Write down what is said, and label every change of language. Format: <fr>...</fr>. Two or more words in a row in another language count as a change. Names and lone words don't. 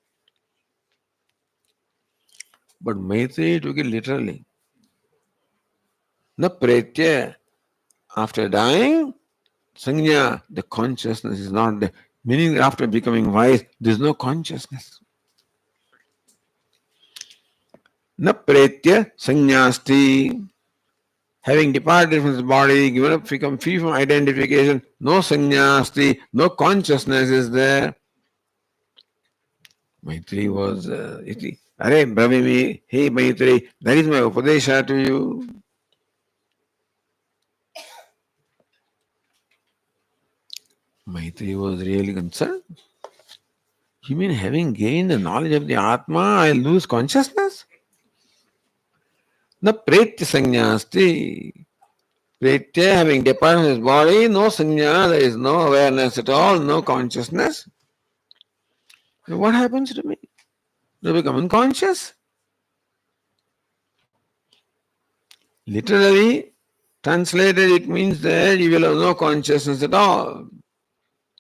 <en>But Maitreyi took it literally.</en> <sa>न प्रेत्य,</sa> <en>after dying, sanya, the consciousness is not there. Meaning that after becoming wise, there is no consciousness.</en> <sa>न प्रेत्य संज्ञास्ति.</sa> <en>Having departed from this body, given up, become free from identification, no sanyasti, no consciousness is there. Maitreyi was,</en> <sa>अरे ब्रवीमि,</sa> <en>hey Maitreyi, that is my upadesha to you. Maitreyi was really concerned. You mean having gained the knowledge of the Atma, I lose consciousness?</en> <sa>न प्रेत्य संज्ञास्ति.</sa> <en>Pretya, having departed from his body, no sanya, there is no awareness at all, no consciousness. So what happens to me? Do I become unconscious? Literally translated, it means that you will have no consciousness at all.</en>